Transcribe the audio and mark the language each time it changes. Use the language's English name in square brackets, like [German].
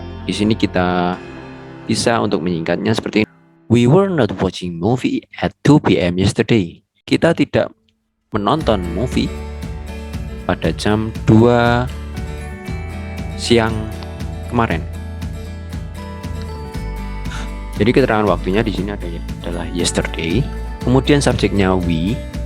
[Indonesian] Di sini kita bisa untuk menyingkatnya seperti ini. [English] We were not watching movie at 2 p.m. yesterday. [Indonesian] Kita tidak menonton movie pada jam 2 siang kemarin. Jadi keterangan waktunya di sini adalah yesterday. Kemudian subjeknya we.